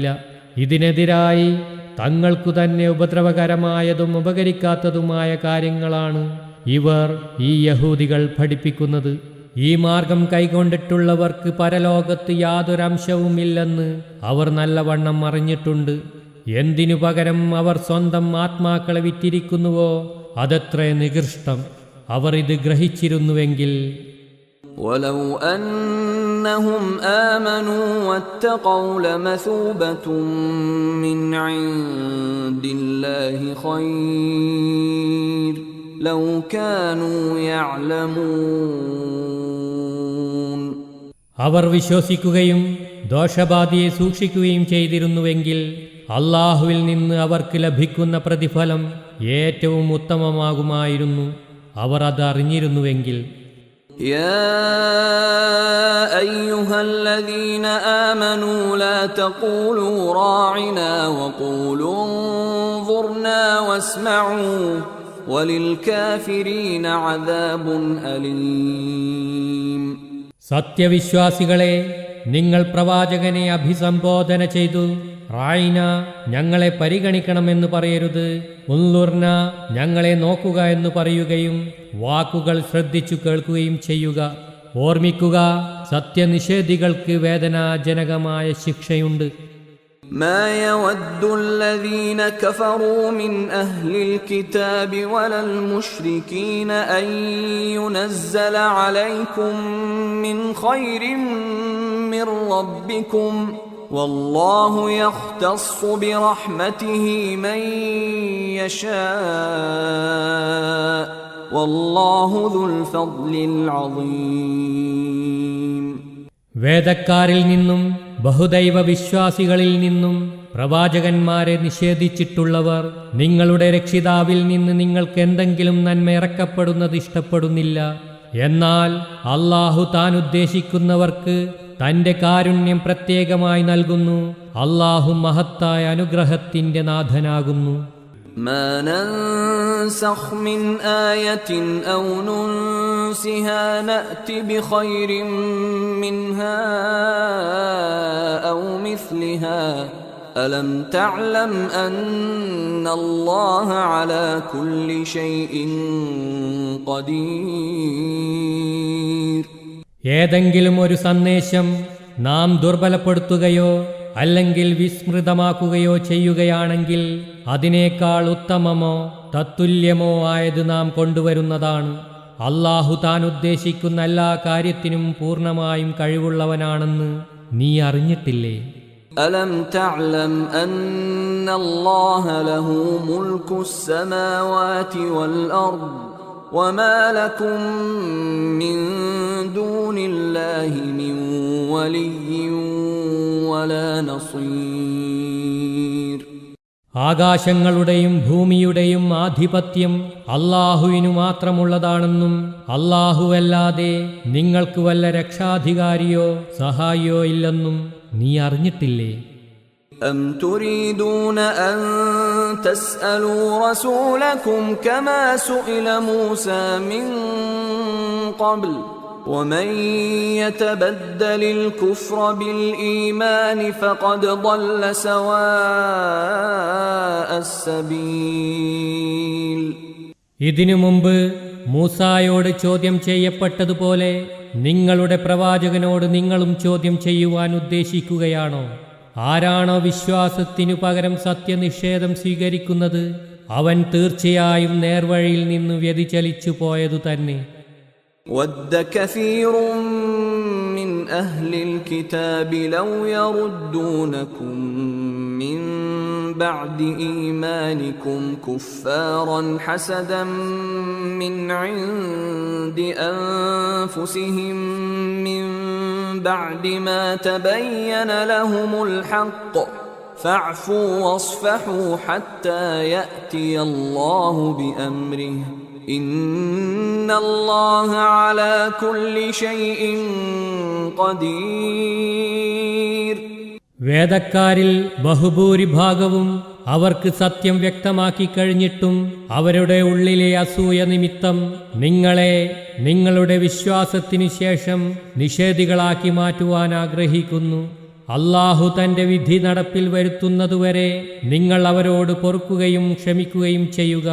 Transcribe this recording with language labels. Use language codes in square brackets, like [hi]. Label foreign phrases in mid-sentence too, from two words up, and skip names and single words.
[ml] ഇതിനെതിരായി തങ്ങൾക്കു തന്നെ ഉപദ്രവകരമായതും ഉപകരിക്കാത്തതുമായ കാര്യങ്ങളാണ് ഇവർ, ഈ യഹൂദികൾ, പഠിപ്പിക്കുന്നത്. ഈ മാർഗം കൈക്കൊണ്ടിട്ടുള്ളവർക്ക് പരലോകത്ത് യാതൊരംശവുമില്ലെന്ന് അവർ നല്ലവണ്ണം അറിഞ്ഞിട്ടുണ്ട്. എന്തിനു പകരം അവർ സ്വന്തം ആത്മാക്കളെ വിറ്റിരിക്കുന്നുവോ അതത്ര നികൃഷ്ടം. അവർ ഇത് ഗ്രഹിച്ചിരുന്നുവെങ്കിൽ. [ar] ولو أنهم آمنوا واتقوا لمثوبة من عند الله خير لو كانوا يعلمون. [ml] അവർ വിശ്വസിക്കുകയും ദോഷബാധയെ സൂക്ഷിക്കുകയും ചെയ്തിരുന്നുവെങ്കിൽ അള്ളാഹുവിൽ നിന്ന് അവർക്ക് ലഭിക്കുന്ന പ്രതിഫലം ഏറ്റവും ഉത്തമമാകുമായിരുന്നു. അവർ അത് അറിഞ്ഞിരുന്നുവെങ്കിൽ. [ar] يا أيها الذين آمنوا لا تقولوا راعنا وقولوا انظرنا واسمعوا وللكافرين عذاب أليم. [ml] സത്യവിശ്വാസികളെ, നിങ്ങൾ പ്രവാചകനെ അഭിസംബോധന ചെയ്തു റായിന, ഞങ്ങളെ പരിഗണിക്കണമെന്ന് പറയരുത്, ഉൻലുർന, ഞങ്ങളെ നോക്കുക എന്ന് പറയുകയും വാക്കുകൾ ശ്രദ്ധിച്ചു കേൾക്കുകയും ചെയ്യുക. ഓർമ്മിക്കുക, സത്യനിഷേധികൾക്ക് വേദനാജനകമായ ശിക്ഷയുണ്ട്. [ar] ما يود الذين كفروا من أهل الكتاب ولا المشركين أن ينزل عليكم من خير من ربكم والله يختص برحمته من يشاء والله ذو الفضل العظيم. [ml] വേദക്കാരിൽ നിന്നും ബഹുദൈവ വിശ്വാസികളിൽ നിന്നും പ്രവാചകന്മാരെ നിഷേധിച്ചിട്ടുള്ളവർ നിങ്ങളുടെ രക്ഷിതാവിൽ നിന്ന് നിങ്ങൾക്ക് എന്തെങ്കിലും നന്മ ഇറക്കപ്പെടുന്നത് ഇഷ്ടപ്പെടുന്നില്ല. എന്നാൽ അള്ളാഹു താൻ ഉദ്ദേശിക്കുന്നവർക്ക് തന്റെ കാരുണ്യം പ്രത്യേകമായി നൽകുന്നു. അള്ളാഹു മഹത്തായ അനുഗ്രഹത്തിന്റെ നാഥനാകുന്നു. [ar] ما ننسخ من آية أو ننسها نأت بخير منها أو مثلها ألم تعلم أن الله على كل شيء قدير. [ml] ഏതെങ്കിലും ഒരു സന്ദേശം നാം ദുർബലപ്പെടുത്തുകയോ അല്ലെങ്കിൽ വിസ്മൃതമാക്കുകയോ ചെയ്യുകയാണെങ്കിൽ അതിനേക്കാൾ ഉത്തമമോ തത്തുല്യമോ ആയത് നാം കൊണ്ടുവരുന്നതാണ്. അള്ളാഹു താൻ ഉദ്ദേശിക്കുന്ന എല്ലാ കാര്യത്തിനും പൂർണ്ണമായും കഴിവുള്ളവനാണെന്ന് നീ അറിഞ്ഞിട്ടില്ലേ? [ar] ألم تعلم أن الله له ملك السماوات والأرض وما لكم من دون الله من ولي ولا نصير. [ml] ആകാശങ്ങളുടെയും ഭൂമിയുടെയും ആധിപത്യം അള്ളാഹുവിനു മാത്രമുള്ളതാണെന്നും അള്ളാഹുവല്ലാതെ നിങ്ങൾക്ക് വല്ല രക്ഷാധികാരിയോ സഹായിയോ ഇല്ലെന്നും നീ അറിഞ്ഞിട്ടില്ലേ? [ar] أم تريدون أن تسألوا رسولكم كما سئل موسى من قبل ومن يتبدل الكفر بالإيمان فقد ضل سواء السبيل. [ml] ഇതിനു മുമ്പ് മൂസായോട് ചോദ്യം ചെയ്യപ്പെട്ടതുപോലെ നിങ്ങളുടെ പ്രവാചകനോട് നിങ്ങളും ചോദ്യം ചെയ്യുവാൻ ഉദ്ദേശിക്കുകയാണോ? ആരാണോ വിശ്വാസത്തിനു പകരം സത്യനിഷേധം സ്വീകരിക്കുന്നത് അവൻ തീർച്ചയായും നേർവഴിയിൽ നിന്ന് വ്യതിചലിച്ചു പോയതു തന്നെ. [ar] وَدَّ كَثِيرٌ مِّنْ أَهْلِ الْكِتَابِ لَوْ يَرُدُّونَكُم مِّن بَعْدِ إِيمَانِكُمْ كُفَّارًا حَسَدًا مِّنْ عِندِ أَنفُسِهِم مِّن بَعْدِ مَا تَبَيَّنَ لَهُمُ الْحَقُّ فَاعْفُوا وَاصْفَحُوا حَتَّى يَأْتِيَ اللَّهُ بِأَمْرِهِ إِنَّ اللَّهَ عَلَى كُلِّ شَيْءٍ قَدِيرٌ. [ml] വേദക്കാരിൽ ബഹുഭൂരിഭാഗവും അവർക്ക് സത്യം വ്യക്തമാക്കി കഴിഞ്ഞിട്ടും അവരുടെ ഉള്ളിലെ അസൂയ നിമിത്തം നിങ്ങളെ നിങ്ങളുടെ വിശ്വാസത്തിനു ശേഷം നിഷേധികളാക്കി മാറ്റുവാൻ ആഗ്രഹിക്കുന്നു. അല്ലാഹു തന്റെ വിധി നടപ്പിൽ വരുത്തുന്നതുവരെ നിങ്ങൾ അവരോട് പൊറുക്കുകയും ക്ഷമിക്കുകയും ചെയ്യുക.